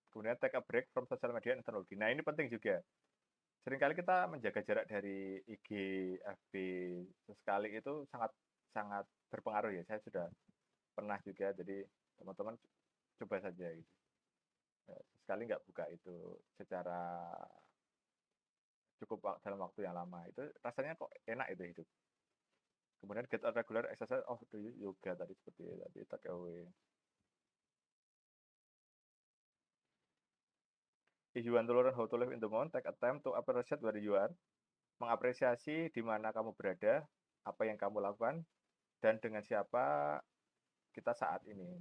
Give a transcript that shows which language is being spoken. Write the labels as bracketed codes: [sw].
[id] Kemudian [en] take a break from social media [id] and teknologi. Nah ini penting juga. Seringkali kita menjaga jarak dari IG, FB sesekali itu sangat sangat berpengaruh ya. Saya sudah pernah juga, jadi teman-teman coba saja gitu. Sekali nggak buka itu secara cukup dalam waktu yang lama, itu rasanya kok enak itu hidup. [en] Kemudian get a regular exercise of the yoga [id] tadi seperti tadi [en] take away. If you want to learn how to live in the moment, take a time to appreciate where you are. [id] Mengapresiasi di mana kamu berada, apa yang kamu lakukan, dan dengan siapa kita saat ini.